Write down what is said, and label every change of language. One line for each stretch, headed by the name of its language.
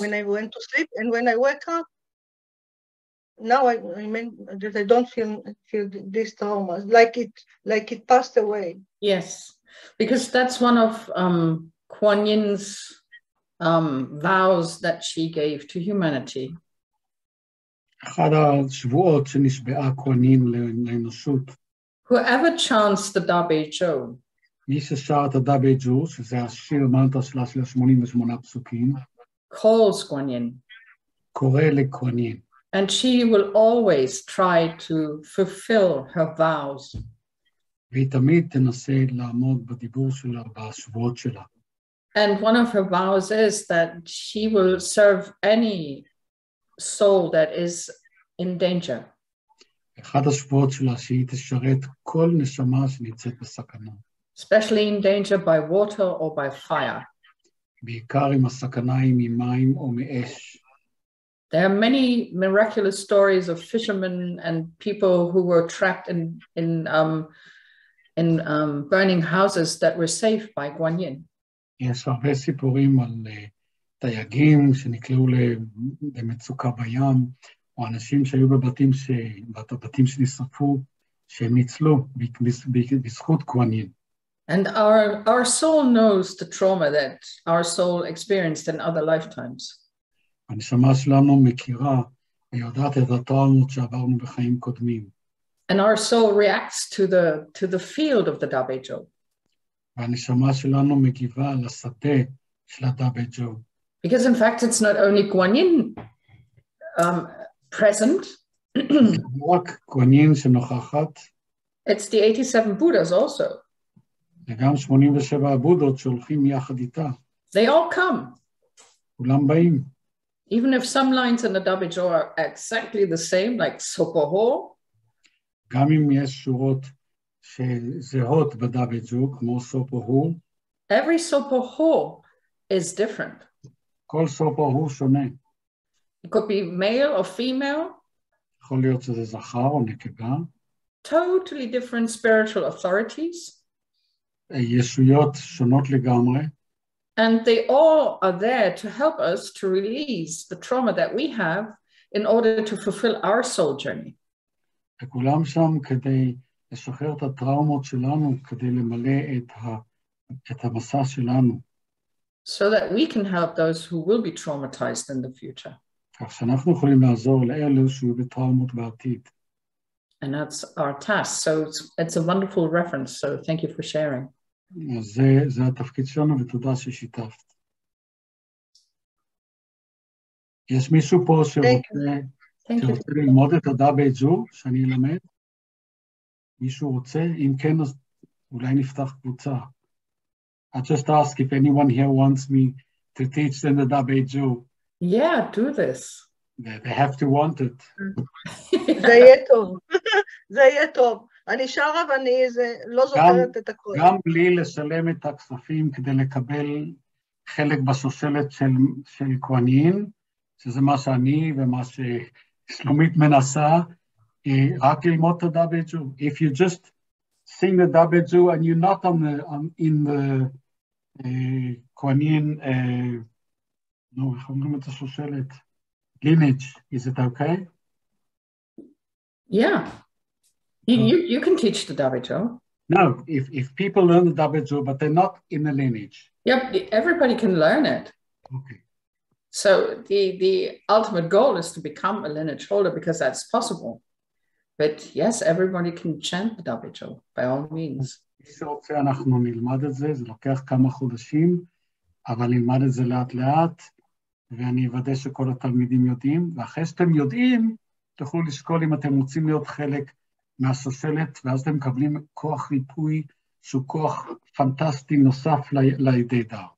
English: When I went to sleep, and when I wake up, now I mean that I don't feel this trauma, like it passed away. Yes, because that's one of Kuan Yin's vows that she gave to humanity.
Hebrew: אחד השבועות שנשבעה כהן ין לאנושות.
English: Whoever chants the Dabe Jo,
Hebrew: מי ששר את הדאבי ג'ו, שזה השיר מנטרה שלה של 88 פסוקים,
English: calls Kuan Yin,
Hebrew: קורא לכהן ין.
English: and she will always try to fulfill her vows.
Hebrew: והיא תמיד תנסה לעמוד בדיבור שלה, בשבועות שלה.
English: And one of her vows is that she will serve any soul that is in danger.
Hebrew: אחד השבועות שלה שהיא תשרת כל נשמה שנמצאת בסכנה.
English: Especially in danger by water or by fire.
Hebrew: בעיקר אם הסכנה היא ממים או מאש.
English: There are many miraculous stories of fishermen and people who were trapped in burning houses that were saved by Kuan Yin.
Hebrew: יש הרבה סיפורים על דייגים שנקלעו למצוקה בים, או אנשים שהיו בבתים שנשרפו, שהם ניצלו בזכות כהן ין.
English: And our soul knows the trauma that our soul experienced in other lifetimes.
Hebrew: הנשמה שלנו מכירה ויודעת את הטראומות שעברנו בחיים קודמים.
English: And our soul reacts to the field of the Dabe Jo.
Hebrew: והנשמה שלנו מגיבה לשדה של הדאבי ג'ו.
English: Because in fact, it's not only Kuan Yin present.
Hebrew: רק כהן ין שנוכחת.
English: It's the 87 Buddhas also.
Hebrew: וגם 87 הבודות שהולכים יחד איתה.
English: They all come.
Hebrew: כולם באים.
English: Even if some lines in the Dabe Jo are exactly the same, like Sopoho.
Hebrew: גם אם יש שורות שזהות בדאבי ג'ו, כמו סופו-הו.
English: Every Sopoho is different.
Hebrew: כל סופו-הו שונה.
English: It could be male or female.
Hebrew: יכול להיות שזה זכר או נקבה.
English: Totally different spiritual authorities.
Hebrew: ישויות שונות לגמרי.
English: And they all are there to help us to release the trauma that we have in order to fulfill our soul journey.
Hebrew: וכולם שם כדי לשחרר את הטראומות שלנו, כדי למלא את המסע שלנו.
English: So that we can help those who will be traumatized in the future.
Hebrew: כך שאנחנו יכולים לעזור לאלו שיהיו בטראומות בעתיד.
English: And that's our task. So it's a wonderful reference. So thank you for sharing.
Hebrew: אז זה התפקיד שלנו, ותודה ששיתפת. יש מישהו פה שרוצה ללמוד את הדאבי ג'ו, שאני אלמד? מישהו רוצה? אם כן, אז אולי נפתח קבוצה.
English: I just ask if anyone here wants me to teach them the Dabe Jo. Yeah, do this. They have to want it.
Hebrew: זה יהיה טוב. זה יהיה טוב. אני שרה ואני לא זוכרת את הכל. גם בלי לשלם את הכספים כדי לקבל חלק בשושלת של כהן ין, שזה מה שאני ומה ששלומית מנסה, רק ללמוד את הדאבי ג'ו.
English: If you just sing the Dabe Jo and you're not in the כהן ין,
Hebrew: איך אומרים את השושלת?
English: lineage, is it okay? Yeah. You can teach the Dabe Jo. No, if people learn the Dabe Jo, but they're not in the lineage. Yep, everybody can learn it. Okay. So the ultimate goal is to become a lineage holder because that's possible. But yes, everybody can chant the WHO by all means.
Hebrew: מי שרוצה אנחנו נלמד את זה, זה לוקח כמה חודשים, אבל נלמד את זה לאט לאט, ואני אוודא שכל התלמידים יודעים, ואחרי שאתם יודעים, תוכלו לשקול אם אתם רוצים להיות חלק מהשושלת, ואז אתם מקבלים כוח ריפוי, שהוא כוח פנטסטי נוסף לידי דאו.